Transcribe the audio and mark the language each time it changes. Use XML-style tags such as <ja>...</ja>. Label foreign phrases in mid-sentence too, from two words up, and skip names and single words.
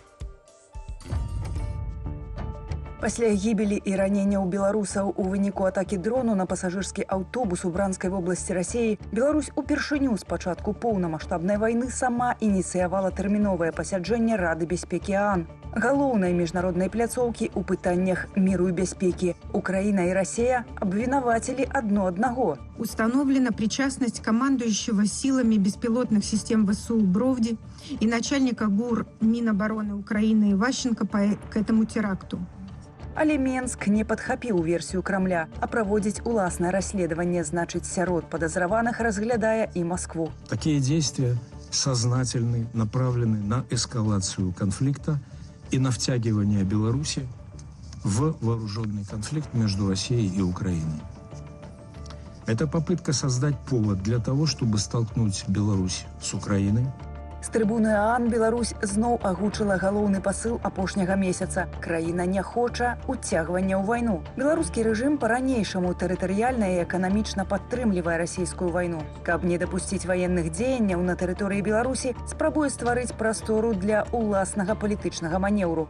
<be>Пасля гібелі і раненняў беларусаў у выніку атакі дрону на пасажырскі аўтобус у Бранскай вобласці Расіі, Беларусь упершыню з пачатку поўнамаштабнай вайны сама ініцыявала тэрміновае пасяджэнне Рады бяспекі ААН. Галоўнай міжнароднай пляцоўкі ў пытаннях міру і бяспекі. Украіна і Расія абвінавацілі адно аднаго.</be> <ru>Установлена причастность командующего силами беспилотных систем ВСУ Бровди и начальника ГУР Минобороны Украины Иващенко к этому теракту.</ru> <be>Але Менск не падхапіў версію Крамля, а праводзіць уласнае расследаванне, значыць, сярод подозреваных разглядае и Москву.</be> <ru>Такие действия сознательны, направлены на эскалацию конфликта и на втягивание Беларуси в вооруженный конфликт между Россией и Украиной. Это попытка создать повод для того, чтобы столкнуть Беларусь с Украиной.</ru> <be>З трыбуны ААН Беларусь зноў агучыла галоўны пасыл апошняга месяца. Краіна не хоча уцягвання ў вайну. Беларускі рэжым па-ранейшаму тэрытарыяльна і эканамічна падтрымлівае расійскую вайну. Каб не дапусціць ваенных дзеянняў на тэрыторыі Беларусі, спрабуе стварыць прастору для уласнага палітычнага манеўру.</be>